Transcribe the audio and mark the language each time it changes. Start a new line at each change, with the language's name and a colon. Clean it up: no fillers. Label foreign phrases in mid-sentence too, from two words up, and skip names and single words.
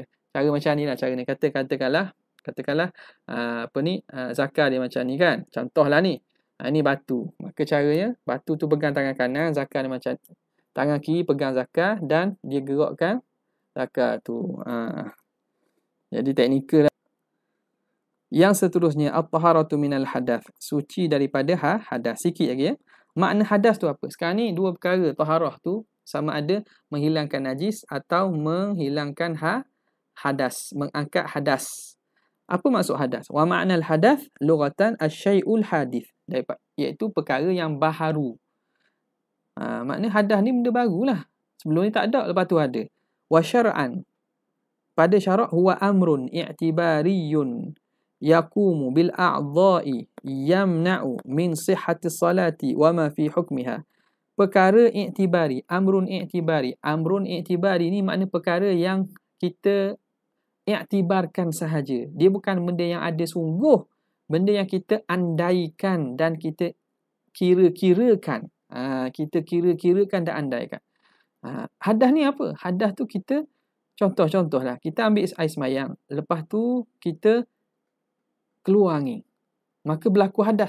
Malay: Cara macam ni lah, cara ni. Katakanlah zakar dia macam ni kan. Contohlah ni. Ini batu. Maka caranya, batu tu pegang tangan kanan, zakar dia macam tangan kiri pegang zakar, dan dia gerakkan zakar tu. Jadi teknikal lah. Yang seterusnya,
Arabic: الطهارة من الحدث,
Malay: suci daripada hadas. Sikit lagi ya. Makna hadas tu apa? Sekarang ni dua perkara. Taharah tu sama ada menghilangkan najis atau menghilangkan hadas, mengangkat hadas. Apa maksud hadas?
Arabic: ومعنى الحدث لغة الشيء الحادث,
Malay: iaitu perkara yang baharu. Makna hadas ni benda barulah. Sebelum ni tak ada, lepas tu ada.
Arabic: وشرعا,
Malay: pada syarak,
Arabic: هو أمر اعتباري يقوم بالأعضاء يمنع من صحة الصلاة وما في حكمها.
Malay: Perkara i'tibari,
Arabic: أمر اعتباري. أمر اعتباري
Malay: ni makna perkara yang kita i'tibarkan sahaja. Dia bukan benda yang ada sungguh, benda yang kita andaikan dan kita kira-kirakan. Kita kira-kirakan dan andaikan. Hadas ni apa? Hadas tu kita, contoh-contohlah, kita ambil air semayang, lepas tu kita keluar angin, maka berlaku hadas.